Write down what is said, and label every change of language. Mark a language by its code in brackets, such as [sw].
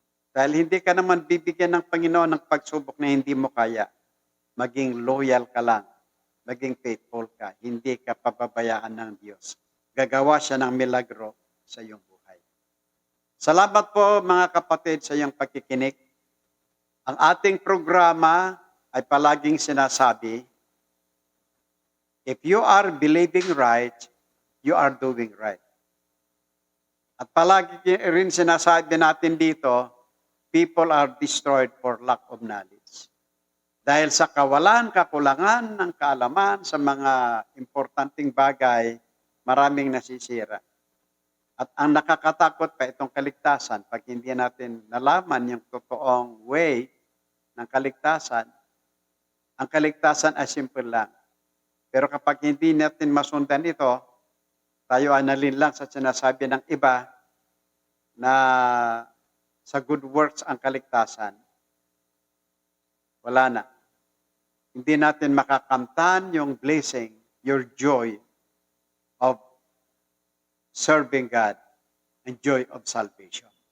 [tl] Dahil hindi ka naman bibigyan ng Panginoon ng pagsubok na hindi mo kaya. Maging loyal ka lang. Maging faithful ka. Hindi ka pababayaan ng Diyos. Gagawa siya ng milagro sa iyong buhay. Salamat po mga kapatid sa iyong pagkikinig. Ang ating programa ay palaging sinasabi, [en] if you are believing right, you are doing right. [tl] At palagi rin sinasabi natin dito, [en] people are destroyed for lack of knowledge. [tl] Dahil sa kawalan, kakulangan ng kaalaman sa mga importanteng bagay, maraming nasisira. At ang nakakatakot pa itong kaligtasan, pag hindi natin nalaman yung totoong way ng kaligtasan, ang kaligtasan ay simple lang. Pero kapag hindi natin masundan ito, tayo ay nalinlang sa sinasabi ng iba na sa good works ang kaligtasan, wala na. Hindi natin makakamtan yung [en] blessing, your joy of serving God and joy of salvation.